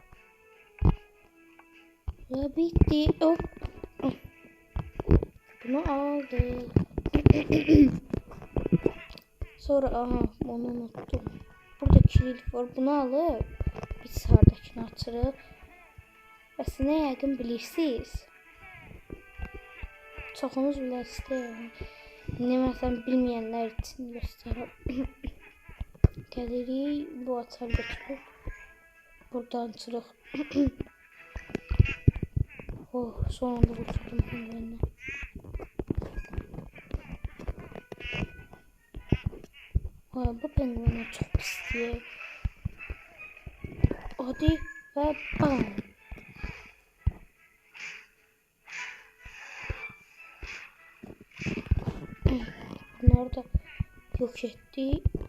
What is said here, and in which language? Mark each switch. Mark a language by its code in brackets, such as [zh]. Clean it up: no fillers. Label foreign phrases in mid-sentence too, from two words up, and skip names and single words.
[tr] Ve bitti. Hop. Bunu aldı. Sonra aha onu unuttum. Burada kilit var. [az] Bunu alıp bir sardakini açırıq. Aslında yəqin bilirsiniz. Çoxunuz bilirsiniz. Ne məsələn bilməyənlər üçün göstərim. Gəlirik bu açar götürüb. Buradan açırıq. Oh, [tr] son anda kurtuldum penguenden. Bu penguenler çok pis diye. Hadi ve bam. Bunları da yok etti.